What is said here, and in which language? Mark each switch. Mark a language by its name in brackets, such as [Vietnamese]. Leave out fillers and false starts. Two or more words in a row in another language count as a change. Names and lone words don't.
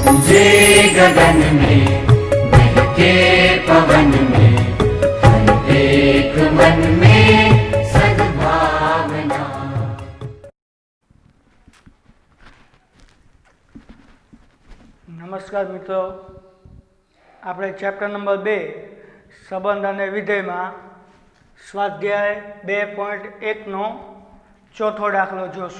[Hindi] गरजे गगन में बहके पवन में हर एक मन में सद्भावना। [Gujarati] નમસ્કાર મિત્રો, આપણે [English] chapter number [Gujarati] 2 સંબંધ અને વિધેયમાં સ્વાધ્યાય 2.1નો ચોથો દાખલો જોશું.